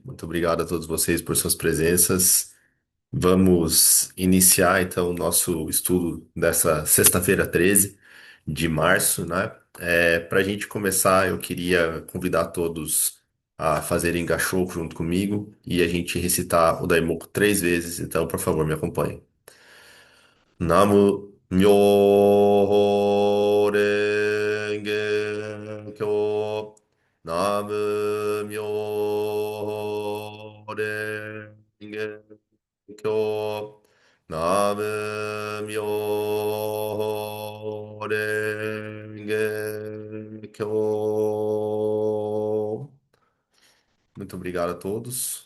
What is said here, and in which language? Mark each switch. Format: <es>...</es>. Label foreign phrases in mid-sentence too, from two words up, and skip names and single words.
<pt>Muito obrigado a todos vocês por suas presenças. Vamos iniciar então o nosso estudo dessa sexta-feira, 13 de março, né? Para a gente começar, eu queria convidar todos a fazerem gachô junto comigo e a gente recitar o Daimoku 3 vezes. Então, por favor, me acompanhe.</pt> <ja>南無妙法蓮華経. 南無妙法蓮華経. 南無妙法蓮華経.</ja> <pt>Muito obrigado a todos.</pt>